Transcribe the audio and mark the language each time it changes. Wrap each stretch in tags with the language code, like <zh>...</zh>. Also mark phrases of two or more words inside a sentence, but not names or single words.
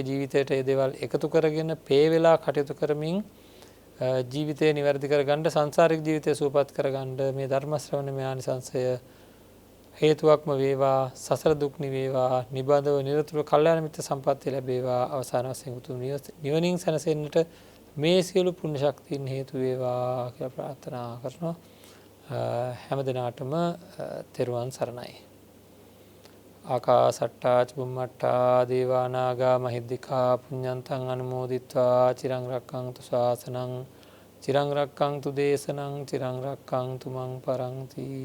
<si>ජීවිතයට ඒ දේවල් එකතු කරගෙන පේ වෙලා කටයුතු කරමින් ජීවිතය නිවැරදි කරගන්න සංසාරික ජීවිතය සුවපත් කරගන්න මේ ධර්ම ශ්‍රවණයේ ආනිසංසය හේතුවක්ම වේවා සසර දුක් නිවේවා නිබඳව නිරතුරුව කල්යාණ මිත්‍ර සම්පත්තිය ලැබේවා අවසාන වශයෙන් උතුම් නිවනින් සැනසෙන්නට මේ සියලු පුණ්‍ය ශක්තියින් හේතු වේවා කියලා ප්‍රාර්ථනා කරනවා. හැම දිනාටම තෙරුවන් සරණයි.</si> <pi>ආකාසට්ටා චුම්මට්ටා දේවා නාග මහිද්దికා පුඤ්ඤන්තං අනුමෝදිත්වා චිරං රක්ඛන්තු ශාසනං චිරං රක්ඛන්තු දේශනං චිරං රක්ඛන්තු මං පරන්ති.</pi>